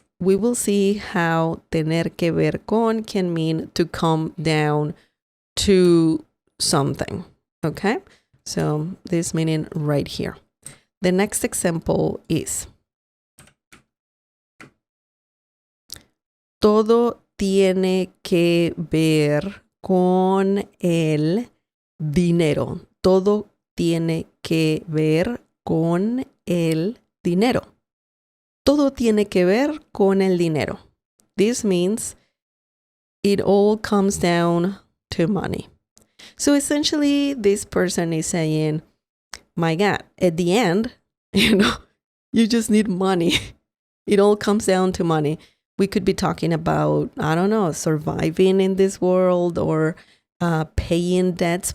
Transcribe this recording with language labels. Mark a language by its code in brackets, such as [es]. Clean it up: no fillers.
[en] We will see how [es] tener que ver con [en] can mean to come down to something. Okay? So this meaning right here. The next example is [es] todo tiene que ver con el dinero. Todo tiene que ver con el dinero. Todo tiene que ver con el dinero. [en] This means it all comes down to money. So essentially, this person is saying, my God, at the end, you just need money. It all comes down to money. We could be talking about, surviving in this world or paying debts.